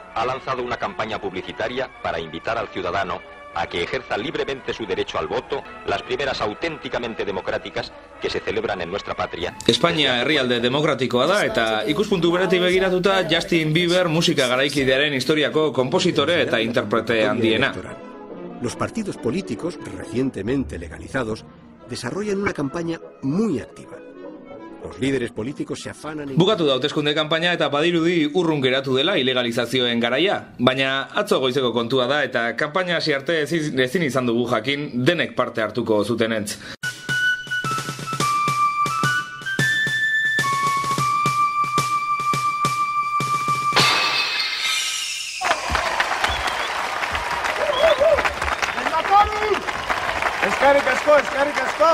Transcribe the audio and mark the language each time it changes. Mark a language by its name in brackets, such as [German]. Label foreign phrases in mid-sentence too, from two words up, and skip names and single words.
[Spanish] ha lanzado una campaña publicitaria para invitar al ciudadano a que ejerza libremente su derecho al voto, las primeras auténticamente democráticas que se celebran en nuestra patria. [Basque] Espainia herrialde demokratikoa da eta ikuspuntu beretik begiratuta Justin Bieber musika garaikidearen historiako konpositore eta interprete handiena. [Spanish] Los partidos políticos recientemente legalizados desarrollan una campaña muy activa. Los líderes políticos se afanan en... [Basque] Bukatu da hauteskunde kanpaina eta badirudi urrun geratu dela ilegalizazioen garaia. Baina atzo goizeko kontua da eta kanpaina hasi arte ezin izan dugu jakin denek parte hartuko zutenetz. Eskerrik asko!